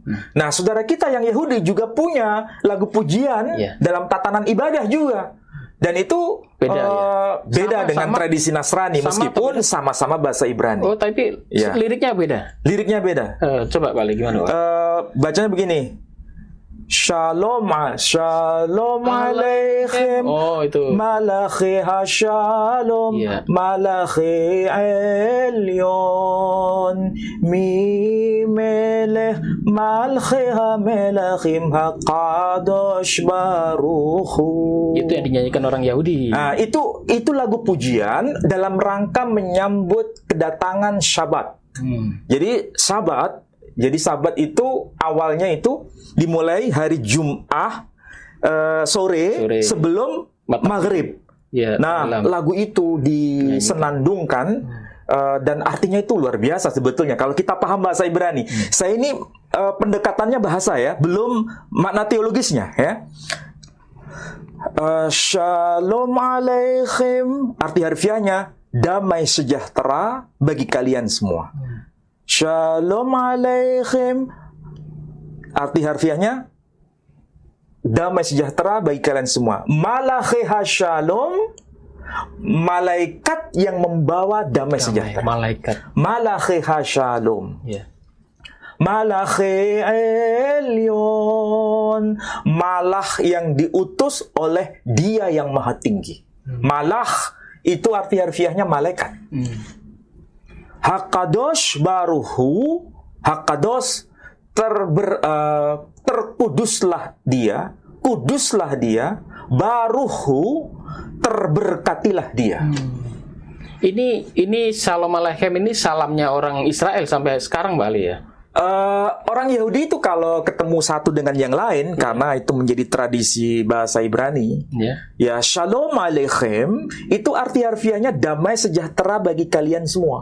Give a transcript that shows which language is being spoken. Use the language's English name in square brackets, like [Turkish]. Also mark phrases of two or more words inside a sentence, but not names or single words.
[Indonesian] Nah, saudara kita yang Yahudi juga punya lagu pujian dalam tatanan ibadah juga. Dan itu beda dengan tradisi Nasrani meskipun sama-sama bahasa Ibrani. Oh, tapi liriknya beda. Liriknya beda. Coba balik gimana, Pak? Bacanya begini. [Hebrew] שלום עליכם. [Indonesian] Oh, itu. [Hebrew] מלאכי השלום, מלאכי עליון, מי מלך מלכי המלכים הקדוש ברוך הוא. [Indonesian] Itu yang dinyanyikan orang Yahudi. Nah, itu lagu pujian dalam rangka menyambut kedatangan Syabat. Jadi Sabat itu awalnya itu dimulai hari Jum'ah sore sebelum maghrib. Ya, nah, lagu itu disenandungkan dan artinya itu luar biasa sebetulnya. Kalau kita paham bahasa Ibrani, saya ini pendekatannya bahasa ya, belum makna teologisnya ya. [Hebrew] שלום עליכם, [Indonesian] arti harfiahnya damai sejahtera bagi kalian semua. [Hebrew] שלום עליכם, [Indonesian] arti harfiahnya damai sejahtera bagi kalian semua. [Hebrew] מלאכי השלום, [Indonesian] malaikat yang membawa damai sejahtera. [Hebrew] מלאכי השלום. מלאכי עליון, [Indonesian] malah yang diutus oleh Dia yang Maha Tinggi. Malah itu arti harfiahnya malaikat. [Hebrew] הקדוש ברוך הוא, [Indonesian] Hakadosh terkuduslah dia, kuduslah dia, baruhu terberkatilah dia. Ini [Hebrew] שלום עליכם [Indonesian] ini salamnya orang Israel sampai sekarang, Mbak Ali ya? Orang Yahudi itu kalau ketemu satu dengan yang lain, karena itu menjadi tradisi bahasa Ibrani, ya [Hebrew] שלום עליכם [Indonesian] itu arti harfiahnya damai sejahtera bagi kalian semua.